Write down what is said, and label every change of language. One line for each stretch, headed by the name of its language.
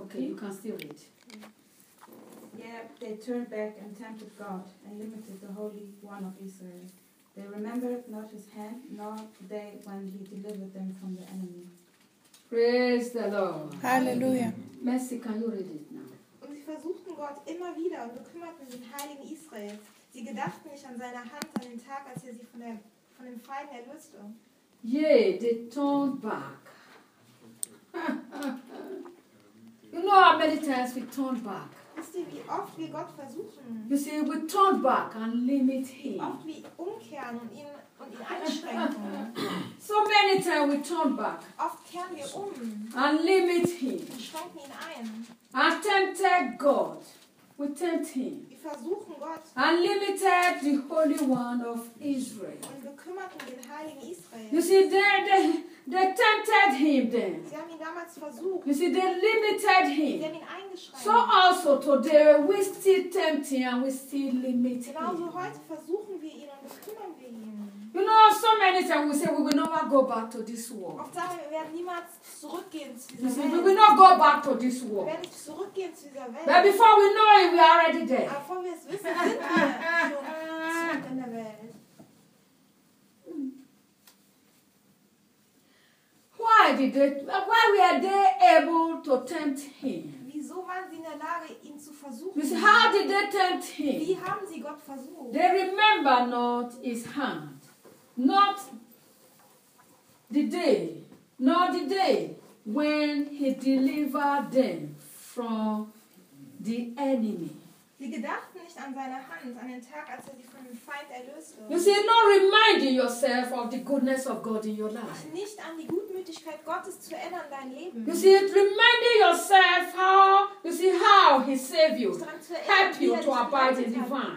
English: Okay, you can still read. Yeah, they turned back and tempted God and limited the Holy One of Israel. They remembered not his hand, nor the day when he delivered them from the enemy. Praise the Lord. Hallelujah. Mercy, can you read it now?
German: Und sie versuchten Gott immer wieder und bekümmerten den Heiligen Israels. Sie gedachten nicht an seine Hand an den Tag, als er sie von dem Feinden erlöste.
English: Yeah, they turned back. You know how many times we turned back.
German: Wisst ihr, wie oft wir Gott versuchen?
English: You see, we turn back and limit him.
German: Oft wir umkehren und ihn einschränken.
English: So many times we turn back.
German: Oft kehren wir um.
English: And limit him.
German: Und schränken ihn ein.
English: And tempted God. We tempt him.
German: Wir versuchen Gott.
English: And limited the Holy One of Israel.
German: Und bekümmerten den Heiligen Israel.
English: You see, they tempted him then.
German: Sie haben ihn damals versucht.
English: You see, they limited him.
German: Sie haben ihn eingeschränkt.
English: So also today we still tempt him and we still limit him.
German: Genauso heute versuchen wir ihn und bekümmern wir ihn.
English: You know, so many times we say we will never go back to this world.
German: Oft sagen wir, wir werden niemals zurückgehen zu dieser
English: you see, We will not go back to this world.
German: Wir werden nicht zurückgehen zu dieser Welt.
English: But before we know it, we are already there.
German: Aber bevor wir es wissen, sind wir zurück in der Welt.
English: Why were they able to tempt him?
German: Wieso waren sie in der Lage, ihn zu versuchen?
English: You see, how did they tempt him?
German: Wie haben sie Gott versucht?
English: They remember not his hand. Not the day, nor the day when he delivered them from the enemy.
German: Sie gedachten nicht an seine Hand, an den Tag, als er sie von dem Feind erlöste.
English: You see, not reminding yourself of the goodness of God in your life.
German: Nicht an die Gutmütigkeit Gottes zu erinnern, dein Leben.
English: You see, reminding yourself how he saved you, helped you to abide in the vine.